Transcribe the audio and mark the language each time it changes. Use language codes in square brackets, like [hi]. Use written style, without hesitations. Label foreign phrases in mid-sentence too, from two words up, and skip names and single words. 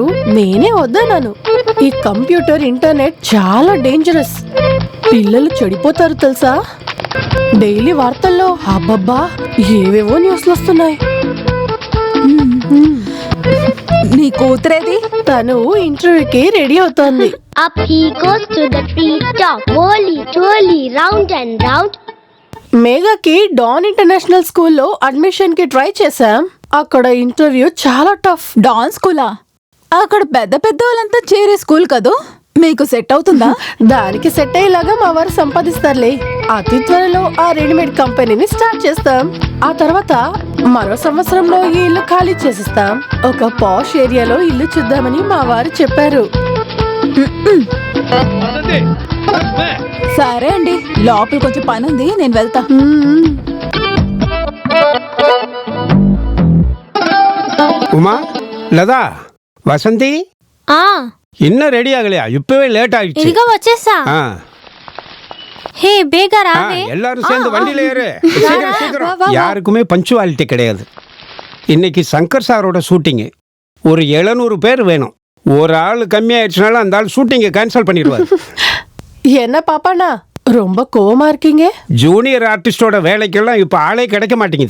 [te] నేనే వద్దన్నాను. ఈ కంప్యూటర్, ఇంటర్నెట్ చాలా డేంజరస్. పిల్లలు చెడిపోతారు తెలుసా? డైలీ వార్తల్లో అబ్బబ్బా ఏవేవో న్యూస్లు వస్తున్నాయి. నీ కూతురేది? తను ఇంటర్వ్యూకి రెడీ అవుతోంది. [en] Up he goes to the treetop, whirly, twirly, round and round. [te] మేఘాకి డాన్ ఇంటర్నేషనల్ స్కూల్లో అడ్మిషన్ కి ట్రై చేశాం. అక్కడ ఇంటర్వ్యూ చాలా టఫ్. డాన్ స్కూలా? అక్కడ పెద్ద పెద్ద వాళ్ళంతా చేరే స్కూల్ కదూ. మీకు సెట్ అవుతుందా? దానికి సెట్ అయ్యేలాగా మా వారు సంపాదిస్తారులే. అతి త్వరలో ఆ [en] readymade company start [te] చేస్తాం. ఆ తర్వాత మరో సంవత్సరంలో ఈ ఇల్లు ఖాళీ చేసిస్తాం. ఒక [en] posh area [te] ఇల్లు చూద్దామని మా వారు చెప్పారు. సరే అండి, లోపల కొంచెం పని ఉంది, నేను వెళ్తా. [ta] உமா, லதா, வசந்தி, இன்னும் ரெடி ஆகலையா? இப்பவே லேட் ஆயிடுச்சு. [te] ఇదిగో వచ్చేసా. హే బేగా రావే. [ta] எல்லாரும் சேர்ந்து வண்டியில ஏறு. சீக்கிரம் சீக்கிரம். யாருக்குமே பஞ்சுவாலிட்டி கிடையாது. இன்னைக்கு சங்கர் சாரோட ஷூட்டிங். ஒரு 700 பேர் வேணும். ஒரு ஆள் கம்மியாயிடுச்சுனால அந்த ஆள் ஷூட்டிங்கை கேன்சல் பண்ணிடுவார். என்ன பாப்பாண்ணா, ரொம்ப கோவமா இருக்கீங்க? [en] junior artist [ta] வேலைக்கெல்லாம் இப்ப ஆளே கிடைக்க மாட்டேங்குது.